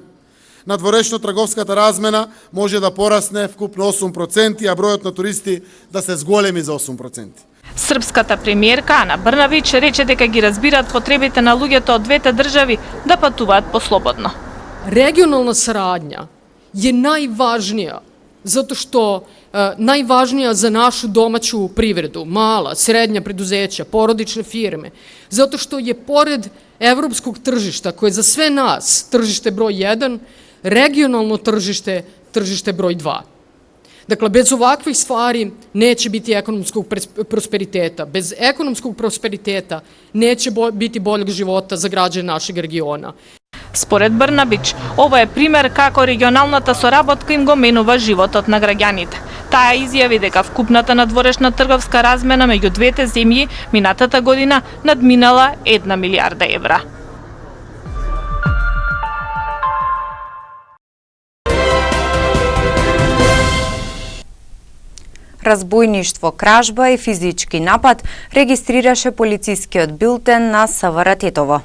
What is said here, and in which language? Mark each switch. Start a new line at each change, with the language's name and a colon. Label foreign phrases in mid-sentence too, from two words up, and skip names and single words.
Macedonian: Надворешно трговската размена може да порасне вкупно 8%, а бројот на туристи да се зголеми за 8%. Српската премиерка Ана Брнабич рече дека ги разбираат потребите на луѓето од двете држави да патуваат послободно.
Serbian: Регионална сарадња je najvažnija, zato što najvažnija za našu domaću privredu, mala, srednja preduzeća, porodične firme, zato što je pored evropskog tržišta, koje je za sve nas tržište broj 1, regionalno tržište, tržište broj 2. Dakle, bez ovakvih stvari neće biti ekonomskog prosperiteta. Bez ekonomskog prosperiteta neće biti boljeg života za građane našeg regiona.
Macedonian: Според Брнабич, ова е пример како регионалната соработка им го менува животот на граѓаните. Таа изјави дека вкупната надворешна трговска размена меѓу двете земји минатата година надминала 1 милијарда евра. Разбојништво, кражба и физички напад регистрираше полицискиот билтен на СВР Тетово.